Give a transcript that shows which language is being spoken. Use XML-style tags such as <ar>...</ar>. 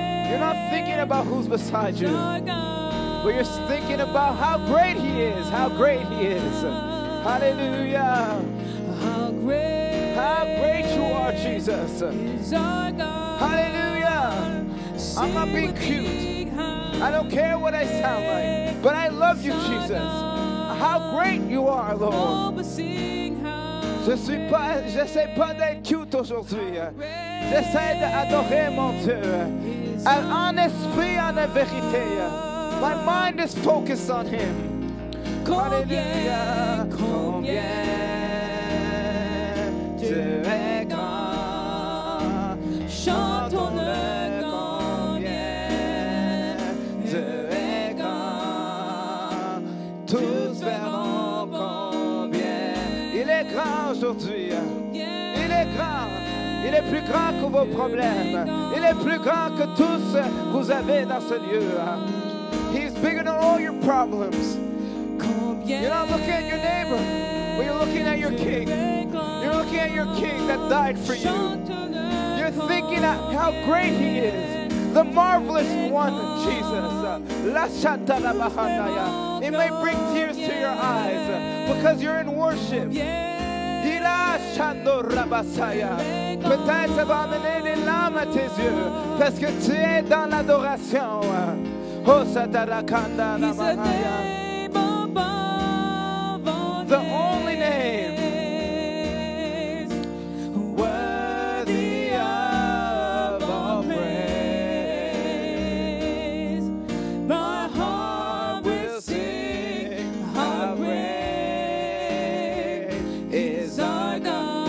<en>You're not thinking about who's beside you, but you're thinking about how great He is, how great He is. Hallelujah. How great you are, Jesus. is our God. Hallelujah. I'm not being cute. I don't care what I sound like, but I love you, Jesus. How great you are, Lord.</en> <fr>J'essaie pas d'être cute aujourd'hui. J'essaie d'adorer mon Dieu. En esprit, en vérité.</fr> <en>My mind is focused on Him.</en> <fr>Hallelujah. Combien Dieu est grand. Chantons-le combien Dieu est grand. Tous verront combien il est grand aujourd'hui. Il est grand. Il est plus grand que vos problèmes. Il est plus grand que tous vous avez dans ce lieu.</fr> <en>He's bigger than all your problems. You're not looking at your neighbor, but you're looking at your king. You're looking at your king that died for you. You're thinking how great He is. The marvelous one, Jesus. It may bring tears to your eyes because you're in worship.</en> <fr>Peut-être ça va amener des larmes à tes yeux parce que tu es dans l'adoration. Oh, Satarakanda Namahaya.</fr> <en>The only name worthy of all praise. My heart will sing how great is our God.</en>